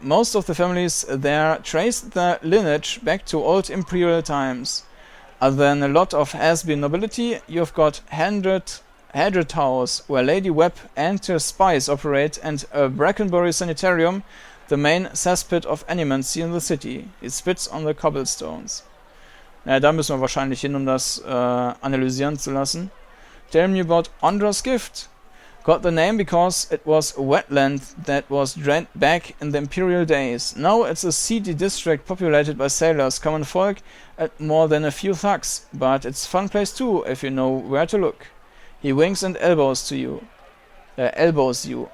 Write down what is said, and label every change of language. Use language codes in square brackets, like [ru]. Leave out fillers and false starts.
[en] Most of the families there traced their lineage back to old imperial times. Other than a lot of has-been nobility, you've got Hadred House, where Lady Webb and her spies operate, and a Brackenbury Sanitarium, the main cesspit of animancy in the city. It spits on the cobblestones. [de] Naja, da müssen wir wahrscheinlich hin, um das analysieren zu lassen. [en] Tell me about Ondra's Gift. Got the name because it was a wetland that was drained back in the imperial days. Now it's a seedy district populated by sailors, common folk, and more than a few thugs. But it's a fun place too, if you know where to look. He winks and elbows you.